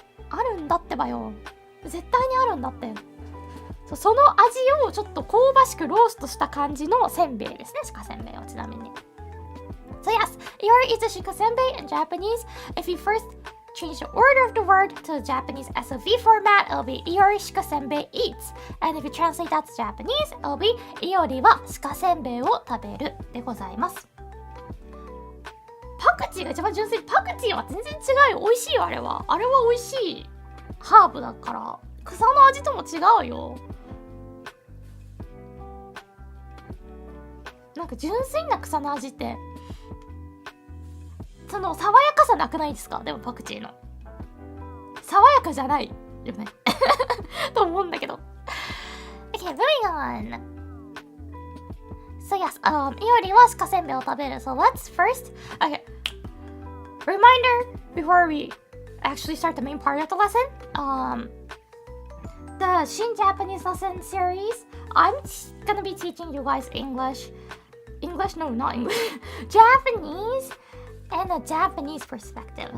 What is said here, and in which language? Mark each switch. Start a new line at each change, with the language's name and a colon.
Japanese: あるんだってばよ。絶対にあるんだって。その味をちょっと香ばしくローストした感じのせんべいですね。鹿せんべいはちなみに。
English: So yes, Iori is a shika senbei in Japanese. If you first change the order of the word to the Japanese SOV format, it'll be Iori shika senbei eats. And if you translate that to Japanese, it'll be Iori
Japanese: は鹿せんべいを食べるでございます。パクチーが一番純粋。パクチーは全然違うよ。美味しいよ、あれは美味しいハーブだから。草の味とも違うよ。なんか純粋な草の味ってその爽やかさなくないですか？でもパクチーの爽やかじゃないよねと思うんだけど。
English: Okay, moving on.So yes, Iori
Japanese: は鹿せんべいを食べる。
English: So let's first, okay, reminder before we actually start the main part of the lesson. The Shin Japanese lesson series, I'm gonna be teaching you guys no, not English, Japanese and a Japanese perspective.